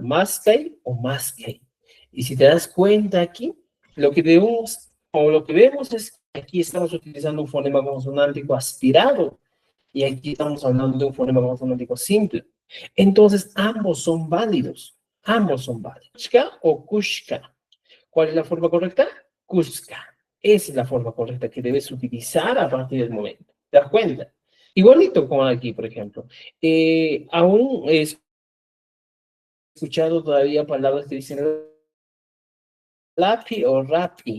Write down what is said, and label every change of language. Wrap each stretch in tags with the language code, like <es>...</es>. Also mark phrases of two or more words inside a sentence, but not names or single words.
<qu>Mashkai o maskei.</qu> <es>Y si te das cuenta aquí, lo que debemos, o lo que vemos es que aquí estamos utilizando un fonema consonántico aspirado y aquí estamos hablando de un fonema consonántico simple. Entonces, ambos son válidos. Ambos son válidos.</es> <qu>Kushka o kushka.</qu> <es>¿Cuál es la forma correcta?</es> <qu>Kushka.</qu> <es>Esa es la forma correcta que debes utilizar a partir del momento. ¿Te das cuenta? Igualito como aquí, por ejemplo. Aún he escuchado todavía palabras que dicen lapi o rapi.</es>